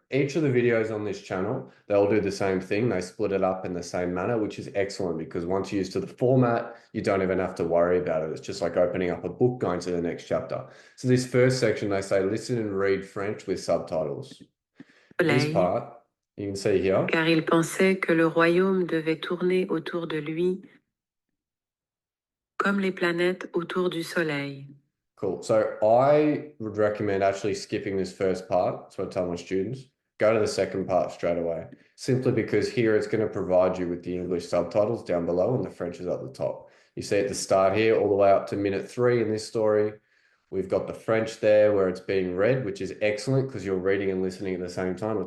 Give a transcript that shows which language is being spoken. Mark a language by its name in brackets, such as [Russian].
[English] Each of the videos on this channel, they'll do the same thing. They split it up in the same manner, which is excellent because once you're used to the format, you don't even have to worry about it. It's just like opening up a book, going to the next chapter. So this first section, they say, listen and read French with subtitles. This part, you can see here. [French] Car il pensait que le royaume devait tourner autour de lui comme les planètes autour du soleil. [English] Cool. So I would recommend actually skipping this first part. That's what I tell my students. Go to the second part straight away. Simply because here it's going to provide you with the English subtitles down below and the French is at the top. You see at the start here, all the way up to minute 3 in this story. We've got the French there where it's being read, which is excellent because you're reading and listening at the same time.